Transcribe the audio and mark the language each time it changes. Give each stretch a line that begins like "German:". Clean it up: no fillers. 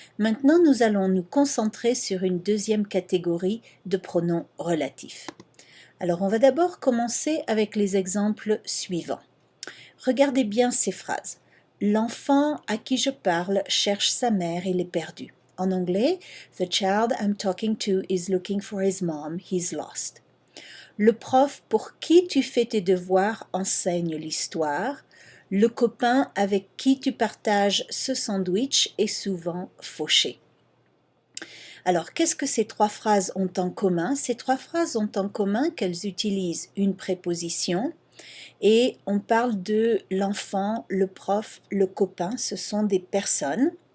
French: Maintenant nous allons nous concentrer sur une deuxième catégorie de pronoms relatifs. Alors on va d'abord commencer avec les exemples suivants. Regardez bien ces phrases. L'enfant à qui je parle cherche sa mère, il est perdu. En anglais,
English: the child I'm talking to is looking for his mom, he's lost.
French: Le prof pour qui tu fais tes devoirs enseigne l'histoire. Le copain avec qui tu partages ce sandwich est souvent fauché. Alors, qu'est-ce que ces trois phrases ont en commun? Ces trois phrases ont en commun qu'elles utilisent une préposition, et on parle de l'enfant, le prof, le copain, ce sont des personnes.